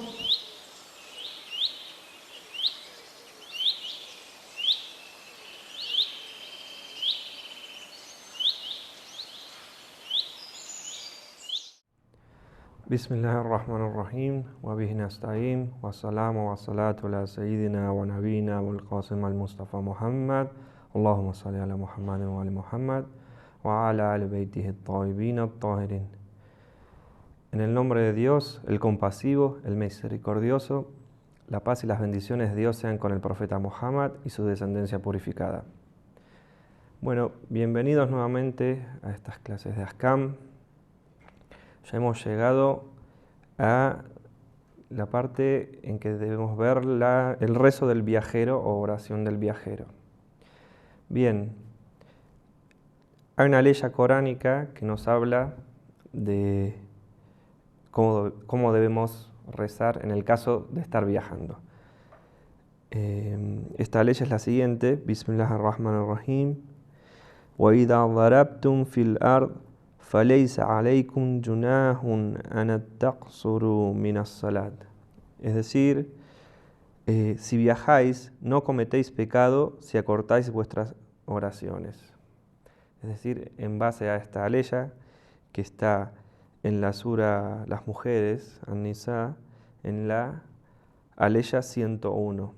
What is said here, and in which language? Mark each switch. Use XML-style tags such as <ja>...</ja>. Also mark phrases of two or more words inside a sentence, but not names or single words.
<ar>بسم الله الرحمن الرحيم وبه نستعين والسلام والصلاة على سيدنا ونبينا والقاسم المصطفى محمد اللهم صل على محمد وآل محمد وعلى آل بيته الطيبين الطاهرين.</ar> <es>En el nombre de Dios, el compasivo, el misericordioso, la paz y las bendiciones de Dios sean con el profeta Muhammad y su descendencia purificada. Bueno, bienvenidos nuevamente a estas clases de Ahkam. Ya hemos llegado a la parte en que debemos ver el rezo del viajero o oración del viajero. Bien, hay una ley coránica que nos habla de cómo debemos rezar en el caso de estar viajando. Esta ley es la siguiente:</es> <ar>بسم الله الرحمن الرحيم. وَإِذَا ضَرَبْتُمْ فِي الْأَرْضِ فَلَيْسَ عَلَيْكُمْ جُنَاحٌ أَنْ تَقْصُرُوا مِنَ الصَّلَاةِ.</ar> <es>Es decir, si viajáis, no cometéis pecado si acortáis vuestras oraciones. Es decir, en base a esta aleya que está en la sura Las Mujeres, An-Nisa, en la aleya 101.</es>